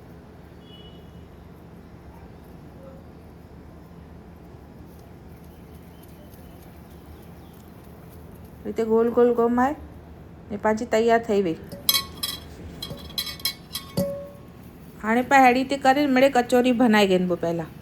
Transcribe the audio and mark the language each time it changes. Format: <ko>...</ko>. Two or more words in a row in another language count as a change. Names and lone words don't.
<kfr>रीते गोल गोल घुमाए ने पाछी तैयार थई गई। हाणे पा हेड़ी ते करे मड़े कचौरी बनाई गनबो। पहला</kfr>